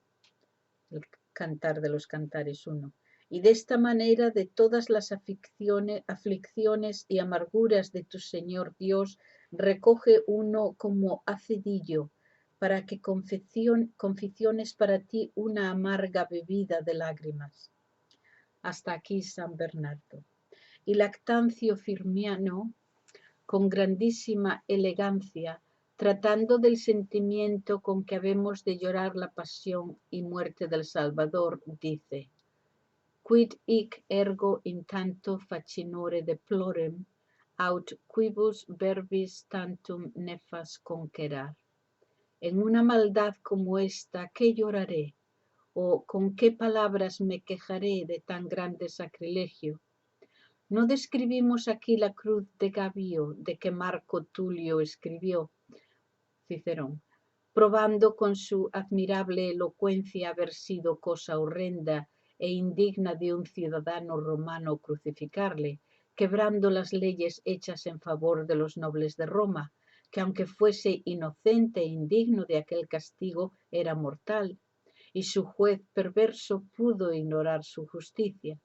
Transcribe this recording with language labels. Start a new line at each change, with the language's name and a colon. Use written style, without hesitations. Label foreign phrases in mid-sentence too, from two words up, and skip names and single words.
Spanish: El Cantar de los Cantares 1. Y de esta manera de todas las aflicciones y amarguras de tu Señor Dios, recoge uno como acedillo, para que conficiones para ti una amarga bebida de lágrimas. Hasta aquí San Bernardo. Y Lactancio Firmiano, con grandísima elegancia, tratando del sentimiento con que habemos de llorar la pasión y muerte del Salvador, dice:
Latin: Quid hic ergo in tanto facinore deplorem, aut quibus verbis tantum nefas conquerar.
Spanish: En una maldad como esta, ¿qué lloraré? ¿O con qué palabras me quejaré de tan grande sacrilegio? No describimos aquí la cruz de Gabio de que Marco Tulio escribió, Cicerón, probando con su admirable elocuencia haber sido cosa horrenda e indigna de un ciudadano romano crucificarle, quebrando las leyes hechas en favor de los nobles de Roma, que aunque fuese inocente e indigno de aquel castigo, era mortal, y su juez perverso pudo ignorar su justicia.